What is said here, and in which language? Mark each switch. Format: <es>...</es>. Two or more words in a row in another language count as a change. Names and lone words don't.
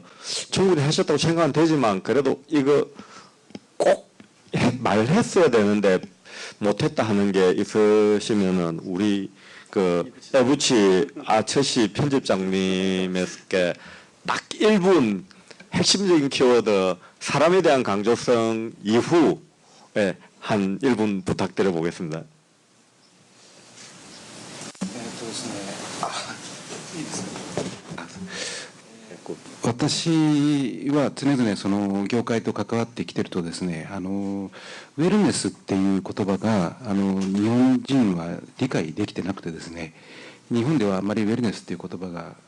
<ko>충분히 하셨다고 생각은 되지만 그래도 이거 꼭 말했어야 되는데 못했다 하는 게 있으시면은 우리 에부치 아처시 편집장님에게 딱 1분 핵심적인 키워드 사람에 대한 강조성 이후에 한 1분 부탁드려 보겠습니다.</ko> <ja>私は常々その業界と関わってきてるとですね、ウェルネスっていう言葉が日本人は理解できてなくてですね、日本ではあまりウェルネスっていう言葉が</ja>